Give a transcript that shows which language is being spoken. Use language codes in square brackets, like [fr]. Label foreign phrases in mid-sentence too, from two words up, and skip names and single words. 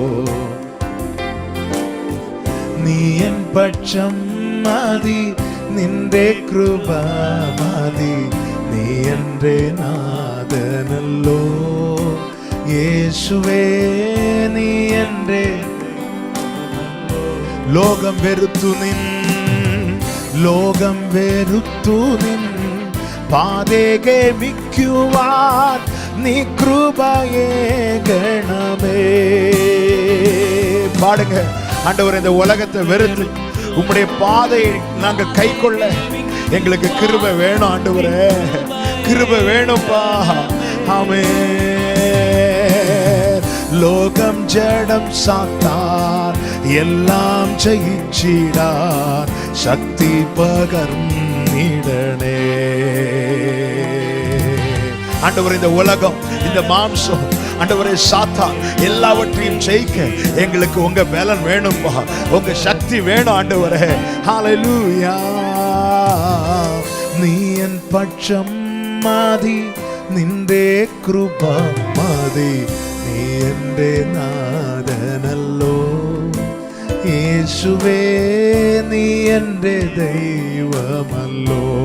[ml] നീ എൻ പക്ഷം മതി, നിന്റെ കൃപ മതി, നീ എൻ്റെ നാഥനല്ലോ. യേശുവേ നീ എൻ്റെ. ലോകം വെറുത്തു നിൻ, ലോകം വെറുത്തു നിൻ പാതയെ വിക്കുവാൻ നീ கிருபையேகணமே. [ta] பாடுங்க, ஆண்டவரே இந்த உலகத்தை வெறுத்து உம்முடைய பாதையை நாங்க கை கொள்ள எங்களுக்கு கிருபை வேணும். ஆண்டவரே கிருபை வேணும்பா. ஆமென். [ml] ലോകം ജഡം സാത്താൻ എല്ലാം ജയിച്ചിടാൻ ശക്തി പകർന്നിടണേ. [ta] ஆண்டவரே இந்த உலகம், இந்த மாம்சம், ஆண்டவரே சாத்தான் எல்லாவற்றையும் ஜெயிக்க எங்களுக்கு உங்க பலன் வேணும்பா, உங்க சக்தி வேணும் ஆண்டவரே. ஹல்லேலூயா. [ml] നീ എൻ പക്ഷം മതി, നിന്റെ കൃപ മതി, നീ എൻ്റെ നാഥനല്ലോ. യേശുവേ നീ എൻ്റെ ദൈവമല്ലോ.